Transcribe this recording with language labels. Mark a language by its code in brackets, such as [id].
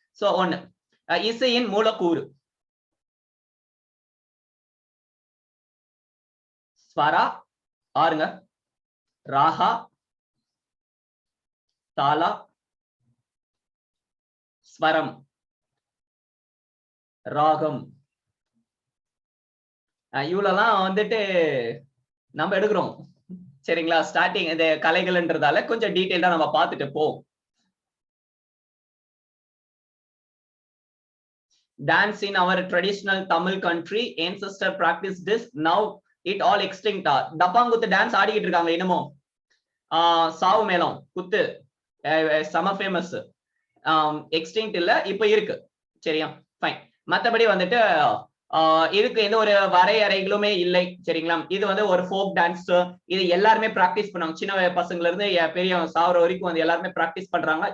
[ta] So ஒன்னு இசையின் மூலக்கூறு ஸ்வரா, ஆறுங்க, ராகா, தாலா, ஸ்வரம், ராகம். இவ்வளவுதான் வந்துட்டு நம்ம எடுக்கிறோம் சரிங்களா. ஸ்டார்டிங் இந்த கலைகள்ன்றதால கொஞ்சம் டீடைல்டா நம்ம பார்த்துட்டு போவோம். [en] Dance in our traditional Tamil country ancestor practiced this, now it all extinct. [ta] Dappankuthu dance ஆடிக்கிட்டு இருக்காங்க என்னமோ. சாவு மேளம் குத்து சம ஃபேமஸ். எக்ஸ்டிங்க்ட் இல்ல, இப்ப இருக்கு சரியா. ஃபைன். மத்தபடி வந்துட்டு இதுக்கு எந்த ஒரு வரையறைகளுமே இல்லை சரிங்களா. இது வந்து ஒரு ஃபோக் டான்ஸ். இது எல்லாருமே பிராக்டிஸ் பண்ணுவாங்க, சின்ன பசங்கள்ல இருந்து பெரிய சாவர வரைக்கும் வந்து எல்லாருமே பிராக்டிஸ் பண்றாங்க.